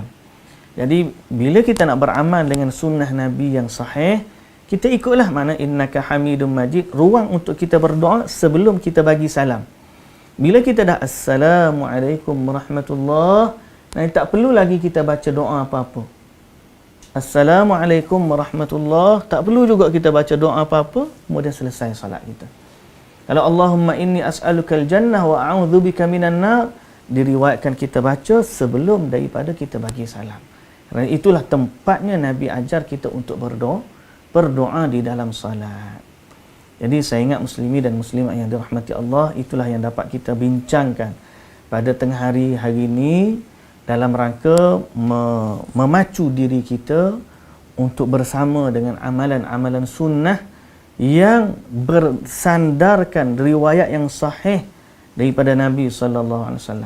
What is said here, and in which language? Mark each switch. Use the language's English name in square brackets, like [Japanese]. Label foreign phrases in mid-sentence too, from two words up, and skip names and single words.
[Malay] Jadi, bila kita nak beramal dengan sunnah Nabi yang sahih, kita ikutlah mana [Arabic] إنك حميد مجيد, [Malay] ruang untuk kita berdoa sebelum kita bagi salam. Bila kita dah [Arabic] السلام عليكم ورحمة الله, [Malay] nanti tak perlu lagi kita baca doa apa-apa. [Arabic] السلام عليكم ورحمة الله, [Malay] tak perlu juga kita baca doa apa-apa, kemudian selesai salat kita. [Arabic] Kalau اللهم إني أسألك الجنة وأعوذ بك من النار, [Malay] diriwayatkan kita baca sebelum daripada kita bagi salam. Kerana itulah tempatnya Nabi ajar kita untuk berdoa di dalam salat. Jadi saya ingat muslimi dan muslimat yang dirahmati Allah, itulah yang dapat kita bincangkan pada tengah hari ini dalam rangka memacu diri kita untuk bersama dengan amalan-amalan sunnah yang bersandarkan riwayat yang sahih daripada Nabi [Arabic] صلى الله عليه وسلم.